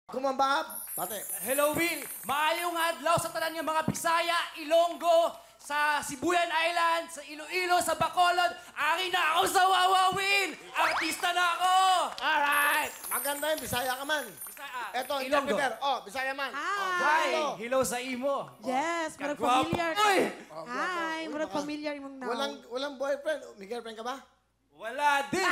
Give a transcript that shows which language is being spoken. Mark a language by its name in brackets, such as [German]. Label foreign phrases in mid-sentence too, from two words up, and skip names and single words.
[English] Kumambab, pate. Hello, Will. [Cebuano] Maayong adlaw sa tanan nga mga Bisaya, Ilonggo, sa Sibuyan Island, sa Iloilo, sa Bacolod. [Hiligaynon] Ari na ako sa Wawa, Will. [Filipino] Artista na ako. [English] Alright! [Filipino] Maganda yun, Bisaya ka man. Bisaya. Eto, Ilonggo. [English] interpreter. Oh, [Cebuano] Bisaya man. Hi. Hello sa imo. Yes, murag Kagwapo. [English] familiar. Uy! [Cebuano] Hi, murag familiar imong now. [Filipino] Walang boyfriend. May girlfriend ka ba? Wala din.